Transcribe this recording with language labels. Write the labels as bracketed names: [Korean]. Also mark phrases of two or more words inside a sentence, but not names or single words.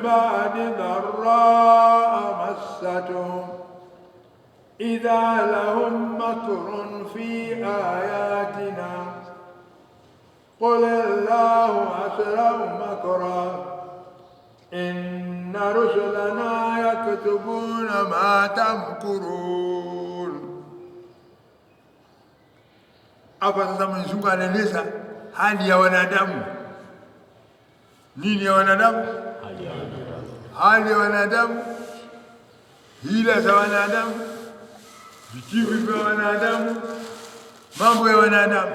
[Arabic] بعد ضراء مستهم إذا لهم مكر في آياتنا قل الله أسرع مكرا إن رسلنا يكتبون ما تمكرون. [Swahili] Hapa sasa Mwenyezi Mungu anaeleza hali ya wanadamu. Nini ya wanadamu? Hali ya wanadamu, hila za wanadamu, vijivu vya wanadamu, mambo ya wanadamu.